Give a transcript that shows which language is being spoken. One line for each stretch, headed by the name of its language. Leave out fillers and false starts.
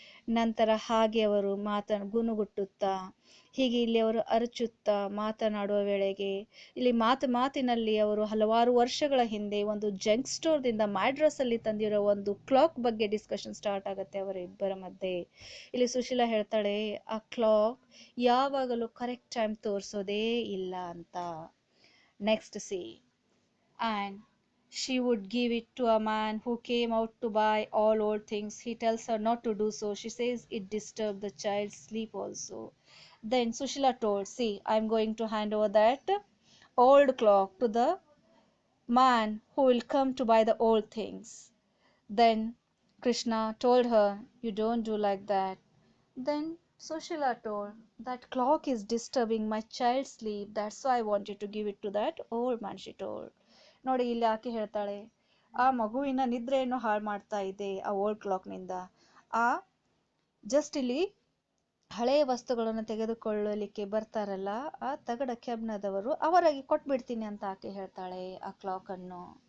Kannada: ನಂತರ ಹಾಗೆ ಅವರು ಗುನುಗುಟ್ಟುತ್ತಾ ಹೀಗೆ ಇಲ್ಲಿ ಅವರು ಅರಚುತ್ತಾ ಮಾತನಾಡುವ ವೇಳೆಗೆ ಇಲ್ಲಿ ಮಾತಿನಲ್ಲಿ ಅವರು ಹಲವಾರು ವರ್ಷಗಳ ಹಿಂದೆ ಒಂದು ಜಂಕ್ ಸ್ಟೋರ್ದಿಂದ ಮ್ಯಾಡ್ರಸ್ ಅಲ್ಲಿ ತಂದಿರೋ ಒಂದು ಕ್ಲಾಕ್ ಬಗ್ಗೆ ಡಿಸ್ಕಷನ್ ಸ್ಟಾರ್ಟ್ ಆಗುತ್ತೆ ಅವರ ಇಬ್ಬರ ಮಧ್ಯೆ. ಇಲ್ಲಿ ಸುಶೀಲಾ ಹೇಳ್ತಾಳೆ, ಆ ಕ್ಲಾಕ್ ಯಾವಾಗಲೂ ಕರೆಕ್ಟ್ ಟೈಮ್ ತೋರಿಸೋದೇ ಇಲ್ಲ ಅಂತ.
English: Next C, and she would give it to a man who came out to buy all old things. He tells her not to do so. She says it disturbed the child's sleep also. Then Sushila told, see, I'm going to hand over that old clock to the man who will come to buy the old things. Then Krishna told her, you don't do like that. Then Sushila told, that clock is disturbing my child's sleep. That's why I wanted to give it to that old man, she told.
Kannada: ನೋಡಿ, ಇಲ್ಲಿ ಆಕೆ ಹೇಳ್ತಾಳೆ, ಆ ಮಗುವಿನ ನಿದ್ರೆಯನ್ನು ಹಾಳು ಮಾಡ್ತಾ ಇದೆ ಆ ಓಲ್ಡ್ ಕ್ಲಾಕ್ನಿಂದ. ಆ ಜಸ್ಟ್ ಇಲ್ಲಿ ಹಳೆಯ ವಸ್ತುಗಳನ್ನು ತೆಗೆದುಕೊಳ್ಳಲಿಕ್ಕೆ ಬರ್ತಾರಲ್ಲ ಆ ತಗಡ ಕೆಬ್ನದವರು, ಅವರಾಗಿ ಕೊಟ್ಬಿಡ್ತೀನಿ ಅಂತ ಆಕೆ ಹೇಳ್ತಾಳೆ ಆ ಕ್ಲಾಕ್ ಅನ್ನು.